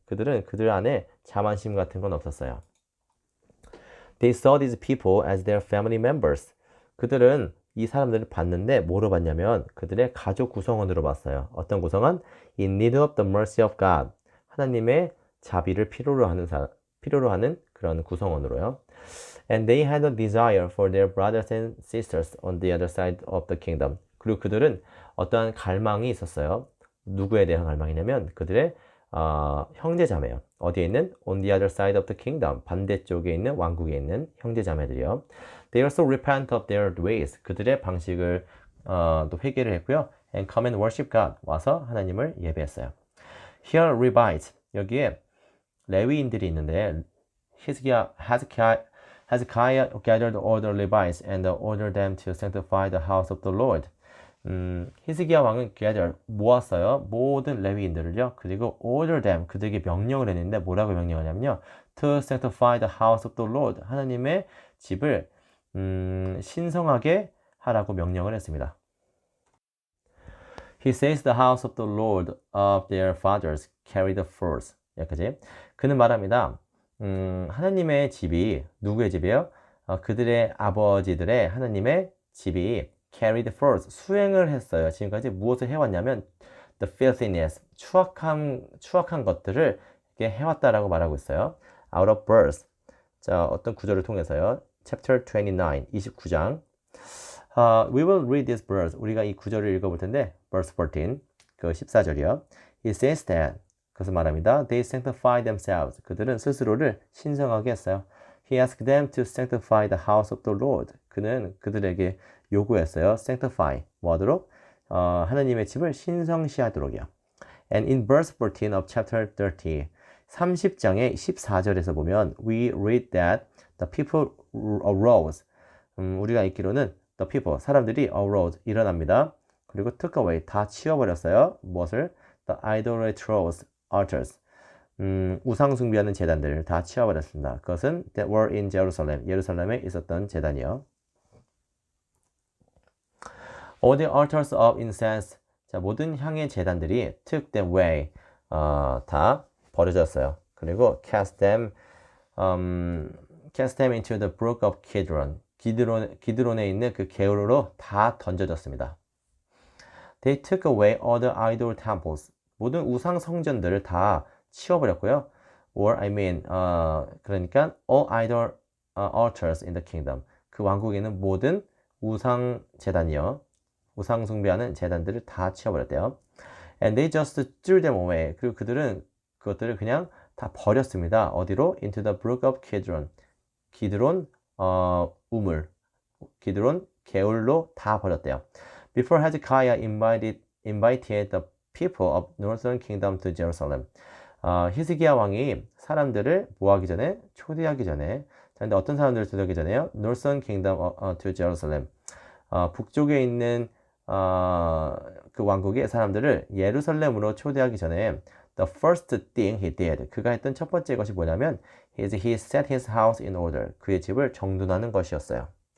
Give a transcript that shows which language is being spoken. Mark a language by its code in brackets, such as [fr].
[ko] 그들 안에 자만심 같은 건 없었어요. [en] They saw these people as their family members. [ko] 그들은 이 사람들을 봤는데 뭐로 봤냐면 그들의 가족 구성원으로 봤어요. 어떤 구성원? [en] In need of the mercy of God. [ko] 하나님의 자비를 필요로 하는 그런 구성원으로요. [en] And they had a desire for their brothers and sisters on the other side of the kingdom. [ko] 그리고 그들은 어떠한 갈망이 있었어요. 누구에 대한 갈망이냐면 그들의 형제자매요. 어디에 있는? [en] On the other side of the kingdom. [ko] 반대쪽에 있는 왕국에 있는 형제자매들이요. [en] They also repent of their ways. [ko] 그들의 방식을 또 회개를 했고요. [en] And come and worship God. [ko] 와서 하나님을 예배했어요. [en] Here Levites. [ko] 여기에 레위인들이 있는데 [en] Hezekiah gathered all the Levites and ordered them to sanctify the house of the Lord. [ko] 히스기야 왕은 모았어요. 모든 레위인들을요. 그리고 [en] order them, [ko] 그들에게 명령을 했는데 뭐라고 명령하냐면요. [en] To sanctify the house of the Lord. [ko] 하나님의 집을 신성하게 하라고 명령을 했습니다. [en] He says the house of the Lord of their fathers carried the first. [ko] 여기까지. 그는 말합니다. 하나님의 집이 누구의 집이에요? 그들의 아버지들의 하나님의 집이 [en] carried first, [ko] 수행을 했어요. 지금까지 무엇을 해왔냐면 [en] the filthiness, [ko] 추악한 것들을 이렇게 해왔다라고 말하고 있어요. [en] Out of birth. [ko] 자, 어떤 구절을 통해서요. [en] Chapter 29장. We will read this verse. [ko] 우리가 이 구절을 읽어볼 텐데, verse 14, 그 14절이요. [en] It says that, [ko] 그것을 말합니다. [en] They sanctify themselves. [ko] 그들은 스스로를 신성하게 했어요. [en] He asked them to sanctify the house of the Lord. [ko] 그는 그들에게 요구했어요. [en] Sanctify. [ko] 뭐하도록? 하나님의 집을 신성시하도록이요. [en] And in verse 14 of chapter 30, [ko] 30장의 14절에서 보면 [en] we read that the people arose. [ko] 우리가 읽기로는 [en] the people, [ko] 사람들이 [en] arose, [ko] 일어납니다. 그리고 [en] took away, [ko] 다 치워버렸어요. 무엇을? [en] The idolatrous altars. [ko] 우상 숭배하는 제단들을 다 치워버렸습니다. 그것은 [en] that were in Jerusalem, [ko] 예루살렘에 있었던 제단이요. [en] All the altars of incense, [ko] 자, 모든 향의 제단들이 [en] took them away, [ko] 다 버려졌어요. 그리고 [en] cast them into the brook of Kidron, [ko] 기드론에 있는 그 개울로 다 던져졌습니다. [en] They took away all the idol temples, [ko] 모든 우상 성전들을 다 치워버렸고요. [en] Or I mean, [ko] 그러니까 [en] all idol altars in the kingdom, [ko] 그 왕국에 있는 모든 우상 제단이요, 우상 숭배하는 제단들을 다 치워버렸대요. [en] And they just threw them away. [ko] 그리고 그들은 그것들을 그냥 다 버렸습니다. 어디로? [en] Into the brook of Kidron. [ko] 기드론 우물, 기드론 개울로 다 버렸대요. [en] Before Hezekiah invited the people of Northern Kingdom to Jerusalem. [ko] 히스기야 왕이 사람들을 뭐하기 전에? 초대하기 전에. 자, 근데 어떤 사람들을 초대하기 전에요? [en] Northern Kingdom to Jerusalem. [ko] 북쪽에 있는 그 왕국의 사람들을 예루살렘으로 초대하기 전에 [en] the first thing he did, [ko] 그가 했던 첫 번째 것이 뭐냐면 [en] he set his house in order, [ko] 그의 집을 정돈하는 것이었어요.